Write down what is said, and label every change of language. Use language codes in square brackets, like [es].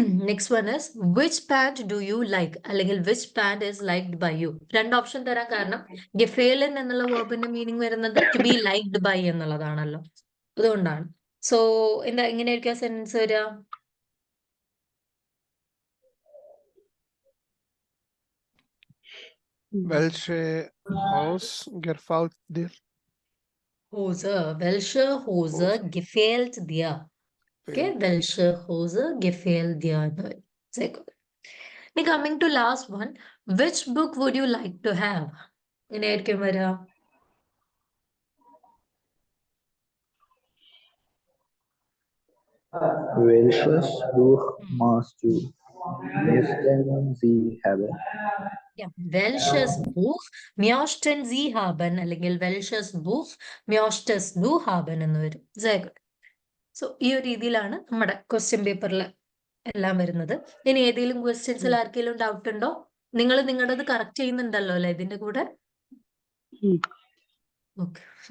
[en] Next one is which pant do you like? [ml] അല്ലെങ്കിൽ [en] which pant is liked by you? [ml] രണ്ട് option തരാൻ കാരണം gefallen എന്നുള്ള വേർബിന്റെ meaning വരുന്നത് [en] to be liked by [ml] എന്നുള്ളതാണല്ലോ. അതുകൊണ്ടാണ്. സോ എന്താ എങ്ങനെയായിരിക്കും സെന്റൻസ് വരിക? [de] Welche Haus gefällt dir? Hose. Welche Hose gefällt dir? Okay, welche Hose gefällt dir? Sehr gut. [en] Now coming to last one, which book would you like to have? [ml] എങ്ങനെയായിരിക്കും വരിക? [de] Welches Buch machst du? Möchten Sie haben? [en] Yeah. [de] Welches Buch möchten Sie haben? [ml] അല്ലെങ്കിൽ [de] welches Buch möchtest du haben [ml] എന്ന് വരും. [de] Sehr gut. [ml] So ഈ ഒരു രീതിയിലാണ് നമ്മുടെ question പേപ്പറിൽ എല്ലാം വരുന്നത്. ഇനി ഏതെങ്കിലും ക്വസ്റ്റ്യൻസിൽ ആർക്കെങ്കിലും ഡൗട്ട് ഉണ്ടോ? നിങ്ങൾ നിങ്ങളുടേത് കറക്റ്റ് ചെയ്യുന്നുണ്ടല്ലോ അല്ലെ ഇതിന്റെ കൂടെ? ഓക്കെ.